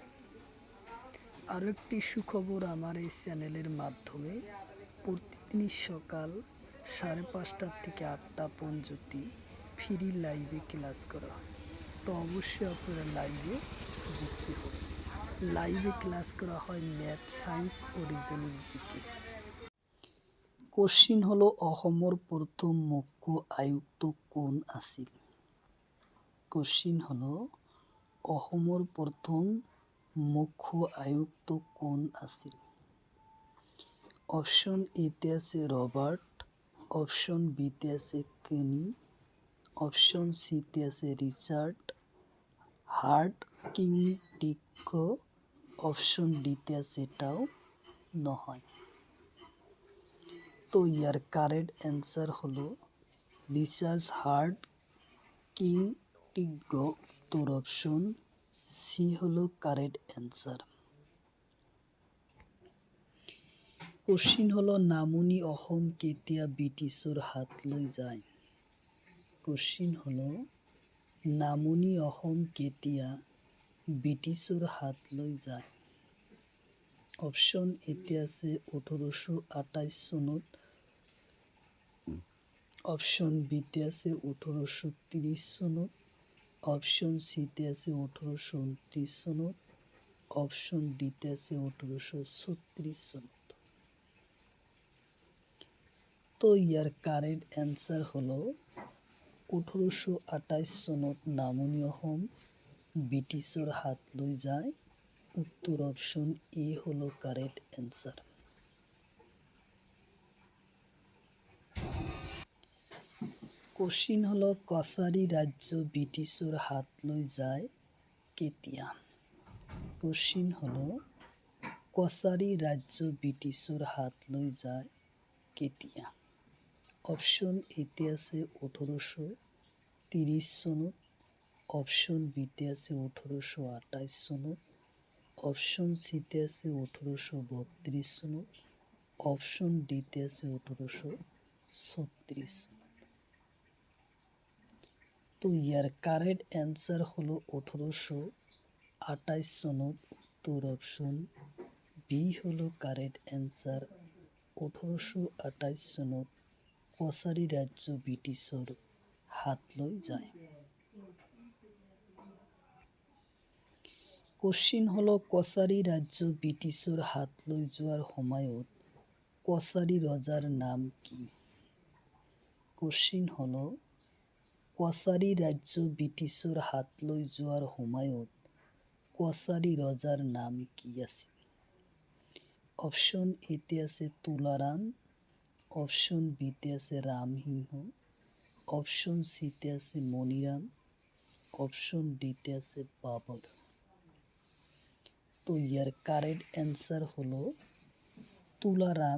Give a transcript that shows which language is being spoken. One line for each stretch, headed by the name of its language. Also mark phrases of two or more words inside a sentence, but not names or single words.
Bangla: আরও একটি সুখবর, আমার এই চ্যানেলের মাধ্যমে প্রতিদিনই সকাল 5:30 থেকে 8টা পর্যন্ত ফ্রি লাইভে ক্লাস করা হয়। তো অবশ্যই আপনারা লাইভে যুক্ত হন। লাইভে ক্লাস করা হয় ম্যাথ, সায়েন্স ও রিজনিং জিকে। কোশ্চিন হলো,
Assamese: অসমৰ প্রথম মুখ্য আয়ুক্ত কোন আছিল?
Bangla: কোশ্চিন হলো,
Assamese: অসমৰ প্রথম মুখ্য আয়ুক্ত কোন আছিল?
Bangla: অপশন এতে আছে রবার্ট, অপশন বিতে আছে কেনি, অপশন সিতে আছে রিচার্ড হার্ট কিংটিক্য, অপশন ডিতে আছে
Assamese: এটাও নহয়।
Bangla: তো ইয়ার
English: correct answer
Bangla: হলো রিচার্ড হার্ট কিংটিক্য। উত্তর অপশন সি হলো
English: correct answer.
Bangla: কোশ্চিন হলো,
Assamese: নামনি অসম কেতিয়া ব্ৰিটিছৰ হাত লৈ যায়?
Bangla: কোশ্চিন হলো,
Assamese: নামনি অসম কেতিয়া ব্ৰিটিছৰ হাত লৈ যায়?
Bangla: অপশন এতে আছে 1828 চনত, অপশন বিতে আছে 1830 চনত, অপশন সিতে আছে 1829 চনত, অপশন ডিতে আছে 1836 চনত। তো ইয়ার
English: correct answer
Assamese: হলো 1828 চনত নামনি অসম ব্ৰিটিছৰ হাত লৈ যায়।
Bangla: উত্তর অপশন এ হলো
English: correct answer.
Bangla: কোশ্চিন হলো,
Assamese: কছাৰী রাজ্য ব্ৰিটিছৰ হাত লৈ যায় কেতিয়া?
Bangla: কোশ্চিন হলো,
Assamese: কছাৰী রাজ্য ব্ৰিটিছৰ হাত লৈ যায় কেতিয়া?
Bangla: অপশন এতে আছে 1830 চনত, অপশন বিতে আছে 1828 চনত, অপশন সিতে আছে 1832 চনত, অপশন ডিতে আছে 1836 চনত। তো ইয়ার
English: correct answer
Bangla: হলো 1828 সনত। উত্তর অপশন বি হলো
English: correct answer.
Assamese: 1828 সনত কছাৰী রাজ্য ব্ৰিটিছৰ হাত লৈ যায়।
Bangla: কোশ্চিন হলো,
Assamese: কছাৰী রাজ্য ব্ৰিটিছৰ হাত লৈ যোৱাৰ সময়ত কছাৰী ৰজাৰ নাম কি?
Bangla: কোশ্চিন হলো,
Assamese: কছাৰী রাজ্য ব্ৰিটিছৰ হাত লৈ যোৱাৰ সময়ত কছাৰী ৰজাৰ নাম কি আছিল?
Bangla: অপশন এতে আছে তুলারাম, অপশন বিতে আছে রামসিংহ, অপশন সিতে আছে মনিরাম, অপশন ডিতে আছে বাবর। তো ইয়ার
English: correct answer
Bangla: হলো তুলারাম।